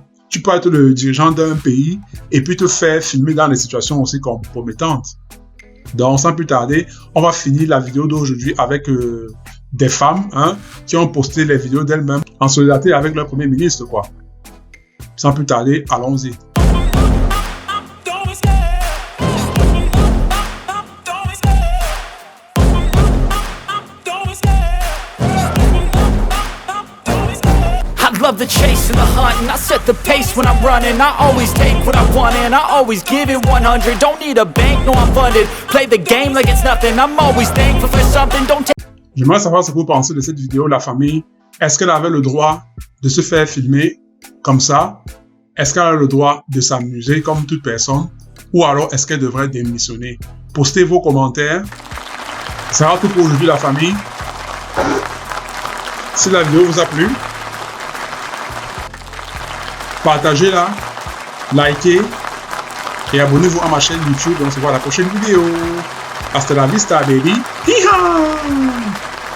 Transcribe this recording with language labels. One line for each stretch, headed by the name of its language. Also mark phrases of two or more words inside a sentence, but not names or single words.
French: Tu peux être le dirigeant d'un pays et puis te faire filmer dans des situations aussi compromettantes. Donc, sans plus tarder, on va finir la vidéo d'aujourd'hui avec des femmes qui ont posté les vidéos d'elles-mêmes en solidarité avec leur Premier ministre, quoi. Sans plus tarder, allons-y.
English: I love the chase and the hunt, and I set the pace when I'm running. I always take what I want and I always give it 100. Don't need a bank, no I'm funded. Play the game like it's nothing. I'm always thankful for something. Don't take.
French: J'aimerais savoir ce que vous pensez de cette vidéo, la famille. Est-ce qu'elle avait le droit de se faire filmer comme ça? Est-ce qu'elle a le droit de s'amuser comme toute personne? Ou alors est-ce qu'elle devrait démissionner? Postez vos commentaires. Ça sera tout pour aujourd'hui la famille. Si la vidéo vous a plu, partagez-la, likez et abonnez-vous à ma chaîne YouTube. On se voit à la prochaine vidéo.
Spanish: Hasta la vista, baby. Hi-ha!